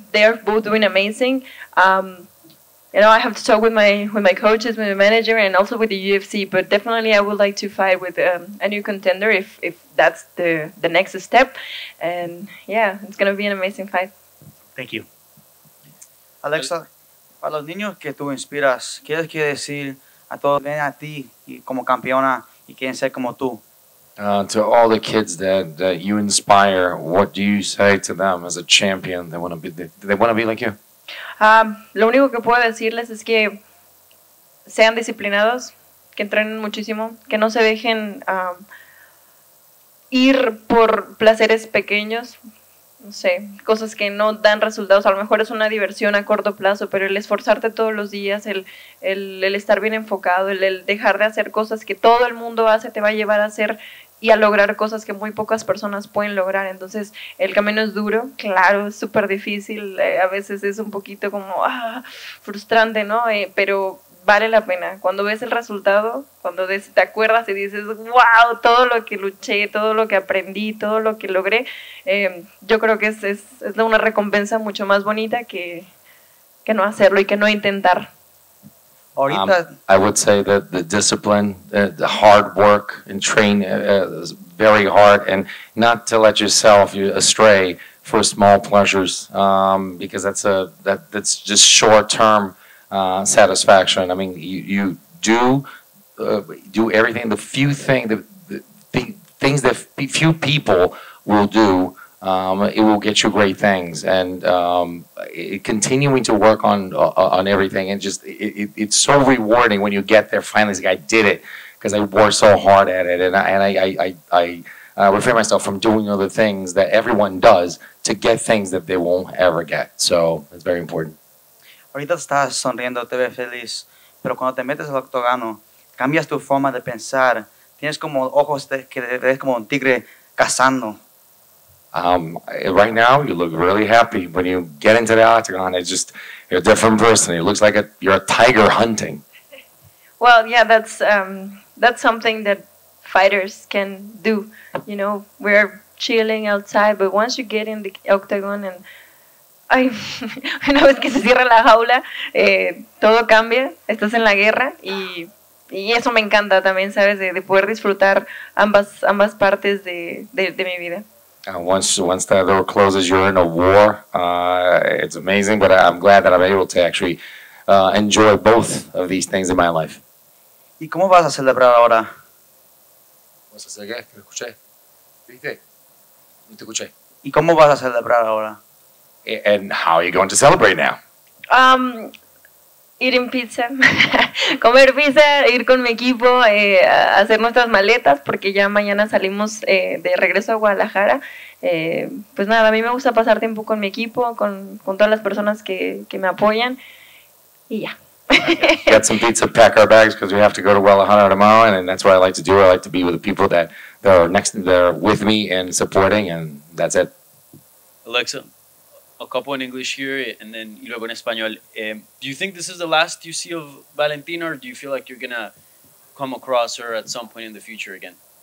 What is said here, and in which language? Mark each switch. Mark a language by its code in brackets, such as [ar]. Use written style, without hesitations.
[en] They're both doing amazing. You know, I have to talk with my coaches, with my manager, and also with the UFC. But definitely, I would like to fight with a new contender if that's the next step. And yeah, it's gonna be an amazing fight. Thank you. [es] Alexa, para los niños que tú inspiras, ¿qué quieres decir a todos ven a ti como campeona y quieren ser como tú? [en] To all the kids that you inspire, what do you say to them as a champion? They want to be like you. [es] Lo único que puedo decirles es que sean disciplinados, que entrenen muchísimo, que no se dejen ir por placeres pequeños, no sé, cosas que no dan resultados. A lo mejor es una diversión a corto plazo, pero el esforzarte todos los días, el estar bien enfocado, el dejar de hacer cosas que todo el mundo hace, te va a llevar a hacer y a lograr cosas que muy pocas personas pueden lograr. Entonces, el camino es duro, claro, es súper difícil, a veces es un poquito como frustrante, ¿no? Pero vale la pena. Cuando ves el resultado, cuando te acuerdas y dices, wow, todo lo que luché, todo lo que aprendí, todo lo que logré, yo creo que es una recompensa mucho más bonita que no hacerlo y que no intentar. [en] I would say that the discipline, the hard work, and train very hard, and not to let yourself astray for small pleasures, because that's just short-term satisfaction. I mean, you do everything. The things that few people will do it will get you great things, and continuing to work on everything, and just it's so rewarding when you get there finally. It's like, I did it because I worked so hard at it, and I refrain myself from doing other things that everyone does to get things that they won't ever get. So it's very important. [es] Ahorita estás sonriendo, te ves feliz, pero cuando te metes al octógono, cambias tu forma de pensar. Tienes como ojos que te ves como un tigre cazando. [en] Right now, you look really happy. When you get into the octagon, it's just, you're a different person. It looks like you're a tiger hunting. Well, yeah, that's something that fighters can do. You know, we're chilling outside, but once you get in the octagon and [es] una vez que se cierra la jaula, todo cambia. Estás en la guerra y eso me encanta también, ¿sabes? De poder disfrutar ambas partes de mi vida. [en] Once that door closes, you're in a war. It's amazing, but I'm glad that I'm able to actually enjoy both of these things in my life. [es] ¿Y cómo vas a celebrar ahora? ¿Vas a hacer qué? ¿Me escuché? ¿Viste? No te escuché. ¿Y cómo vas a celebrar ahora? [en] And how are you going to celebrate now? Eating pizza, [es] comer pizza, ir con mi equipo, hacer nuestras maletas, porque ya mañana salimos de regreso a Guadalajara. Pues nada, a mí me gusta pasar tiempo con mi equipo, con todas las personas que me apoyan, y ya. [en] Get some pizza, pack our bags, because we have to go to Guadalajara tomorrow, and that's what I like to do. I like to be with the people that are with me and supporting, and that's it. Alexa, a couple in English here and then [es] luego en español. [en] Do you think this is the last you see of Valentina, or do you feel like you're gonna come across her at some point in the future again?